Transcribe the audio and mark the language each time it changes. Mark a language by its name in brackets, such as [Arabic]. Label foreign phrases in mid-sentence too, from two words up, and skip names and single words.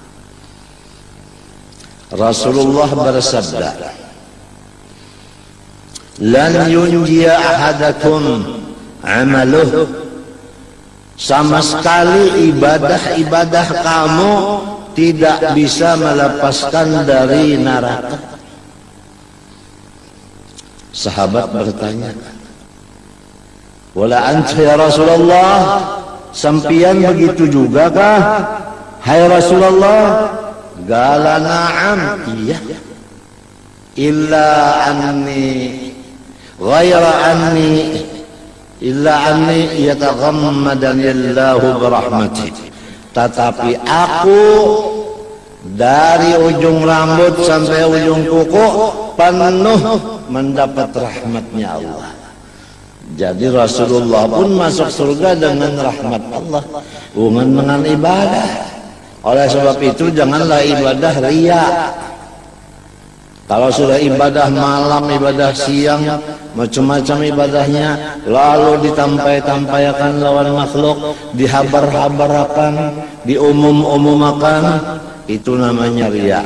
[Arabic] Rasulullah bersabda, "لن ينجي أحدكم عمله." [Indonesian] Sama sekali ibadah-ibadah kamu tidak bisa melepaskan dari neraka. Sahabat bertanya, [Arabic] "ولا أنت يا رسول الله?" [Banjar] Sampian begitu juga kah, hai Rasulullah? [Arabic] قال نعم, iya. إلا أني يتغمدني الله برحمة. [Indonesian] Tetapi aku dari ujung rambut sampai ujung kuku penuh mendapat rahmatnya Allah. Jadi Rasulullah pun masuk surga dengan rahmat Allah, bukan dengan ibadah. Oleh sebab itu janganlah ibadah riya. Kalau sudah ibadah malam, ibadah siang, macam-macam ibadahnya, lalu ditampai-tampaikan lawan makhluk, dihabar-habarakan, diumum-umumakan, itu namanya riya.